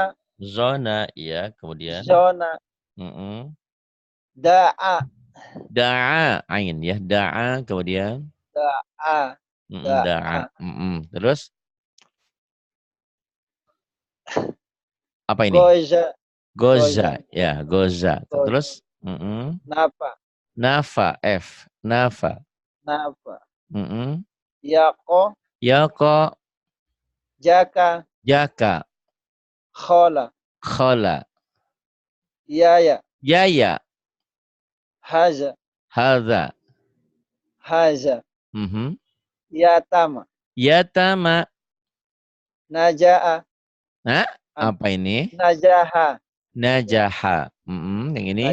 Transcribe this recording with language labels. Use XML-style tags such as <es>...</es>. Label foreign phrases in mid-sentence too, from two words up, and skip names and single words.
<id>zona, iya. Kemudian,</id> <ar>Zona. Da'a.</ar> <id>da'a, ain ya, da'a. Kemudian, Da'a. da'a. Da'a. Terus apa ini? Goza. Goza, Goza. ya, goza. Goza. Terus, Napa. nafa, f, nafa. Napa. Mm-mm. Yako. Yako, Jaka. jaka, Khola. khola, Yaya. yaya, Haza. hadza.</id> <ar>Haza. Yatama.</ar> <id>Yatama. Naja'a. Hah? Apa ini? Najaha. Najaha. Yang ini?</id>